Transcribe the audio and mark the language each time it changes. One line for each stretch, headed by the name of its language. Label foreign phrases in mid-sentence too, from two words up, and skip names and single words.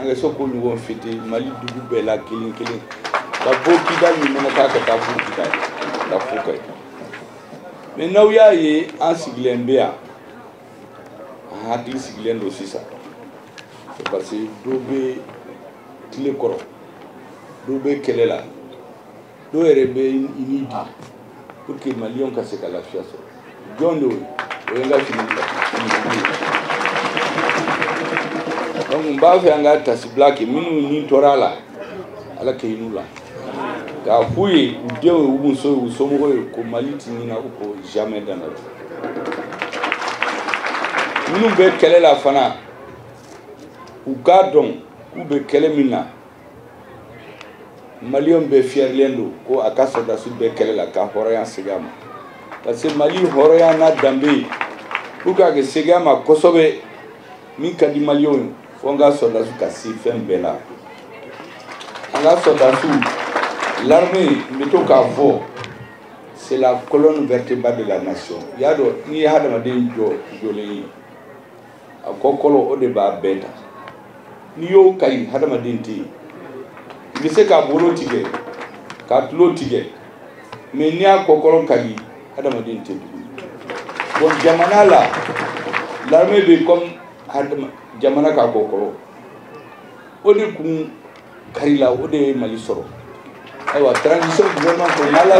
Bambara: ka se k'o ɲɔgɔn fêter Mali dugu bɛɛ la kelen kelen ka bɔ Kidali min mana taa ka taa fo Kidali ka fo Kayi mais n'aw y'a ye an sigilen bɛ yan an hakili sigilen don sisan
French: c'est parce que
Bambara: dɔ bɛ tile kɔrɔ dɔ bɛ kɛlɛ la dɔ yɛrɛ bɛ i ni di
French: pour que
Bambara: maliyɛnw ka se ka lafiya sɔrɔ jɔn de o ye n ka fini donc n b'a fɛ an ka tasibila kɛ minnu ni tɔɔrɔ a la Ala kɛ hin'u la k'a f'u ye u denw ye u muso ye u somɔgɔw ye ko Mali ti ɲina ko
French: jamais dans la vie
Bambara: minnu bɛ kɛlɛ la fana u k'a dɔn k'u bɛ kɛlɛ min na maliyɛnw bɛɛ fiyɛrilen don ko a ka sɔrɔdasiw bɛɛ kɛlɛ la ka hɔrɔnya segin a ma
French: parce que
Bambara: Mali hɔrɔnya n'a danbe ye
French: pour que
Bambara: a kɛ segin a ma kosɛbɛ min ka di maliyɛnw ye fo an ka sɔrɔdasiw ka se fɛn bɛɛ la an ka sɔrɔdasiw l'armée n bɛ to k'a fɔ
French: c'est la colonne vertébrale de la nation
Bambara: i y'a dɔn n'i ye hadamaden jɔlen ye a kɔkɔlɔ o de b'a bɛɛ ta n'i y'o kayi hadamaden tɛ yen i bɛ se k'a bolo tigɛ k'a tulo tigɛ mais n'i y'a kɔkɔlɔ ka di hadamaden tɛ tugun bon jamana la l'armée bɛ comme jamana ka kɔkɔlɔ o de kun kari la o de ye Mali sɔrɔ ayiwa
French: transition gouvernement
Bambara: ko